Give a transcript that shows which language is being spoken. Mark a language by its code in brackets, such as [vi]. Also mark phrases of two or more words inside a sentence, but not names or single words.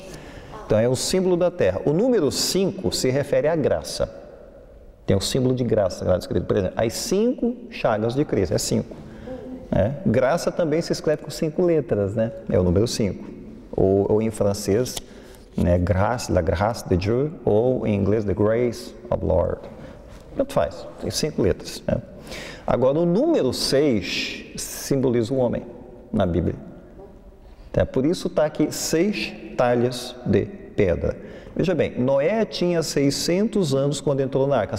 [pt] Então é o símbolo da terra. O número 5 se refere à graça. Tem o símbolo de graça lá descrito. Por exemplo, as 5 chagas de Cristo. É 5. Né? Graça também se escreve com 5 letras, né? É o número 5. Ou em francês, né, [fr] grâce, la grâce de Dieu, [pt] ou em inglês, [en] the grace of Lord. [pt] Tanto faz, tem 5 letras, né? Agora, o número 6 simboliza o homem na Bíblia. Então, por isso está aqui 6 talhas de pedra. Veja bem, Noé tinha 600 anos quando entrou na arca.